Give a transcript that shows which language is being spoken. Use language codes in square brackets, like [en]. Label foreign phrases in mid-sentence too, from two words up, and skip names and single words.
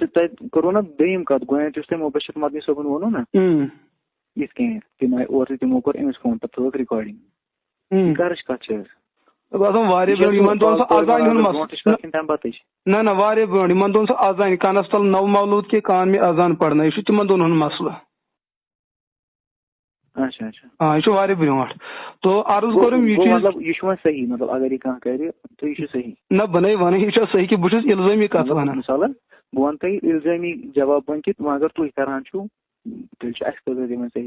[ks] تۄہہِ کوٚروٕ نا دوٚیِم کتھ گۄڈٕنیتھ یُس تۄہہِ مُبشر مدنی صٲبن ووٚنوٕ نا یِتھ کٔنۍ تِم آیہِ اورٕ تِمو کوٚر أمِس فون پتہٕ تھٲوٕکھ رِکاڈِنگ گرٕچ کتھ چھِ حظ نہ واریاہ برونٛٹھ یِمن دۄہن سُہ اذان کانس تل [ur] نو مولود کے کان میں اذان پڑھنا [ks] یہ تمن دۄن ہُنٛد مسلہٕ یہ واریاہ برونٛٹھ تو عرض کوٚرُم یہ صحیح مطلب اگر یہ کانٛہہ کرِ تو یہ صحیح نہ بنے ونان یہ صحیح کہ بہٕ چھُس الزٲمی کتھ ونان مثالن بہٕ ونہٕ تۄہہِ الزٲمی جواب ون کہِ وۄنۍ اگر تُہۍ کران چھُو تیٚلہِ چھُ اَسہِ خٲطرٕ دِوان صحیح